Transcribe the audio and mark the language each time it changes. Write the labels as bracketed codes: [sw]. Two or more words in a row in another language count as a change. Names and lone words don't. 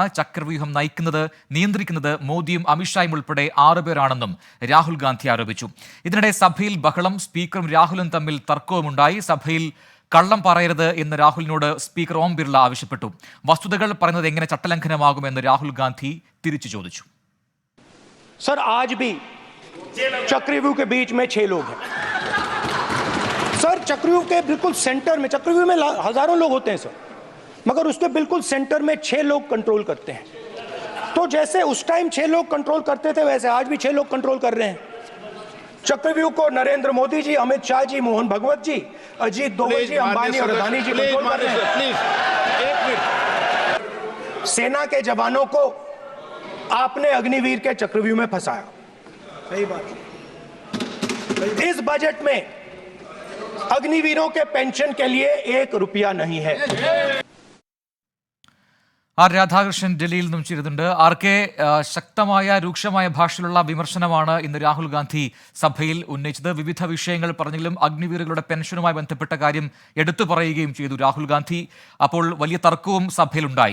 [ml] ചക്രവ്യൂഹം നിയന്ത്രിക്കുന്നത് മോദിയും അമിത്ഷായും ഉൾപ്പെടെ 6 പേരാണെന്നും രാഹുൽ ഗാന്ധി ആരോപിച്ചു. ഇതിനിടെ സഭയിൽ ബഹളം. സ്പീക്കറും രാഹുലും തമ്മിൽ തർക്കവുമുണ്ടായി. സഭയിൽ കള്ളം പറയരുത് എന്ന് രാഹുലിനോട് സ്പീക്കർ ഓം ബിർള ആവശ്യപ്പെട്ടു. വസ്തുതകൾ പറയുന്നത് എങ്ങനെ ചട്ടലംഘനമാകുമെന്ന് രാഹുൽ ഗാന്ധി തിരിച്ചു ചോദിച്ചു. [hi] सर, आज भी चक्रव्यूह के बीच में 6 लोग हैं। सर, चक्रव्यूह के बिल्कुल सेंटर में, चक्रव्यूह में हजारों लोग होते हैं सर, मगर उसके बिल्कुल सेंटर में 6 लोग कंट्रोल करते हैं। तो जैसे उस टाइम 6 लोग कंट्रोल करते थे, वैसे आज भी 6 लोग कंट्रोल कर रहे हैं। चक्रव्यूह को नरेंद्र मोदी जी, अमित शाह जी, मोहन भगवत जी, अजीत दोवल जी, अंबानी और अदानी जी कंट्रोल कर रहे हैं। सेना के जवानों को आपने अग्निवीर के चक्रव्यूह में फंसाया। सही बात। इस बजट में अग्निवीरों के पेंशन के लिए 1 रुपया नहीं है। [ml] ആർ രാധാകൃഷ്ണൻ ഡൽഹിയിൽ നിന്നും ചേരുന്നുണ്ട്. ആർ കെ, ശക്തമായ രൂക്ഷമായ ഭാഷയിലുള്ള വിമർശനമാണ് ഇന്ന് രാഹുൽ ഗാന്ധി സഭയിൽ ഉന്നയിച്ചത്. വിവിധ വിഷയങ്ങൾ പറഞ്ഞെങ്കിലും അഗ്നിവീറുകളുടെ പെൻഷനുമായി ബന്ധപ്പെട്ട കാര്യം എടുത്തു പറയുകയും ചെയ്തു രാഹുൽ ഗാന്ധി. അപ്പോൾ വലിയ തർക്കവും സഭയിലുണ്ടായി.